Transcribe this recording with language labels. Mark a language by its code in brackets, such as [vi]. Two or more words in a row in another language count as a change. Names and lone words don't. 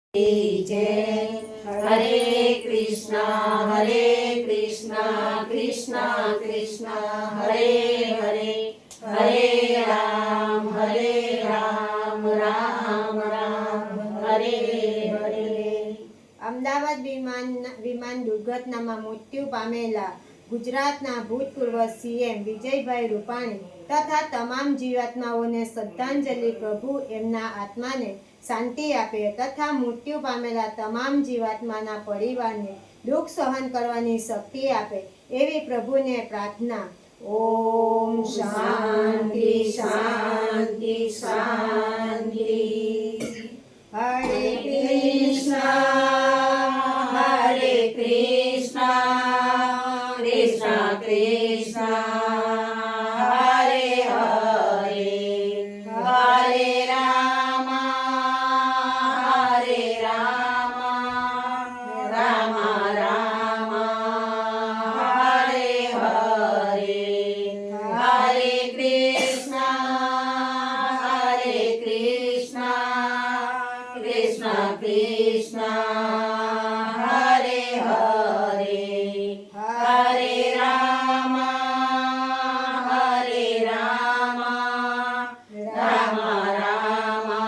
[hi] जय हरे कृष्णा कृष्णा कृष्णा हरे हरे हरे राम राम राम हरे हरे। [gu] અમદાવાદ વિમાન દુર્ઘટનામાં મૃત્યુ પામેલા ગુજરાતના ભૂતપૂર્વ સીએમ વિજયભાઈ રૂપાણી તથા તમામ જીવાત્માઓને શ્રદ્ધાંજલિ. પ્રભુ એમના આત્માને શાંતિ આપે તથા મૃત્યુ પામેલા તમામ જીવાત્માના પરિવારને દુઃખ સહન કરવાની શક્તિ આપે એવી પ્રભુને પ્રાર્થના. ઓમ શાંતિ શાંતિ શાંતિ. હરે કૃષ્ણ [hi] हरे कृष्णा कृष्णा कृष्णा हरे हरे हरे राम राम राम हरे हरे हरे कृष्णा कृष्णा कृष्णा हरे हरे हरे राम राम राम